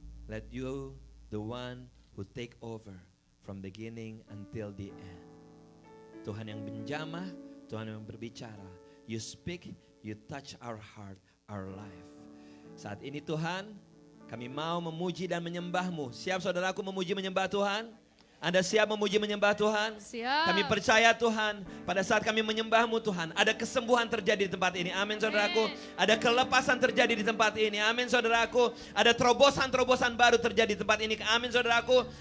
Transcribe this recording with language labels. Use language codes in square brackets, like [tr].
[en] Let you, the one who take over from beginning until the end. [id] Tuhan yang menjamah, Tuhan yang berbicara. [en] You speak, you touch our heart, our life. [id] Saat ini Tuhan, kami mau memuji dan menyembah-Mu. Siap saudaraku memuji menyembah Tuhan? Anda siap memuji menyembah Tuhan? Siap. Kami percaya Tuhan, pada saat kami menyembah-Mu Tuhan, ada kesembuhan terjadi di tempat ini. Amin saudaraku. Ada kelepasan terjadi di tempat ini. Amin saudaraku. Ada terobosan-terobosan baru terjadi di tempat ini. Amin saudaraku.